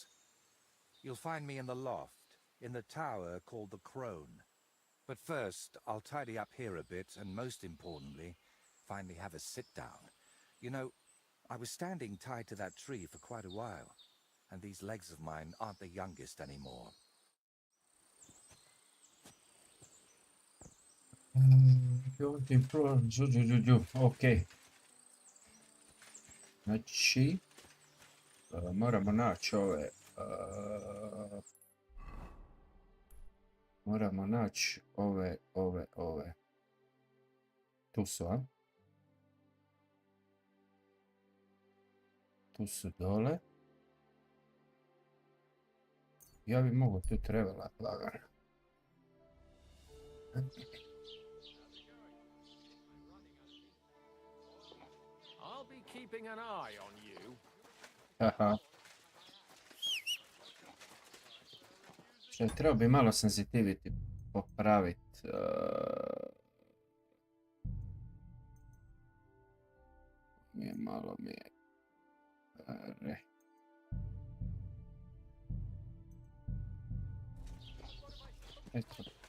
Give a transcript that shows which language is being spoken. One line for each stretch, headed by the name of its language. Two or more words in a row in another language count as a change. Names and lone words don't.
English: You'll find me in the loft, in the tower called the Crone. But first, I'll tidy up here a bit, and most importantly, finally have a sit-down. You know, I was standing tied to that tree for quite a while, and these legs of mine aren't the youngest anymore. Ok.
Croatian: Znači, moramo naći ove... moramo naći ove. Tu su, a? Tu su dole. Ja bi mogo tu trebala lagano.
English: I'll be keeping an eye on you. Haha.
Croatian: Što trebao bi malo sensitivity popraviti. Malo mi je... Eto.